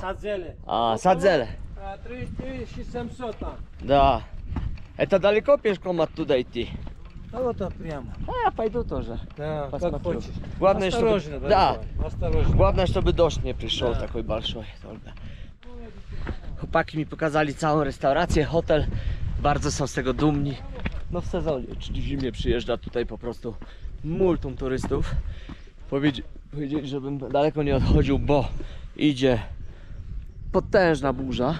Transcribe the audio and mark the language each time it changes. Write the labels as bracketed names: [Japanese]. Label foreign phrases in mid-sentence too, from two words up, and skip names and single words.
[Russian] Садзеле. А, Вот Садзеле. вот, 3700 там. Да. Это далеко пешком оттуда идти? Да вот так прямо. А, я пойду тоже. Да, Посмотрю. как хочешь. Главное, чтобы- Осторожно, Да. дорогой, осторожно. Главное, чтобы дождь не пришел Да. такой большой только. [Polish] Chłopaki mi pokazali całą restaurację, hotel. Bardzo są z tego dumni. No w sezonie, czyli w zimie przyjeżdża tutaj po prostu multum turystów. Powiedzieli, żebym daleko nie odchodził, bo idzie potężna burza.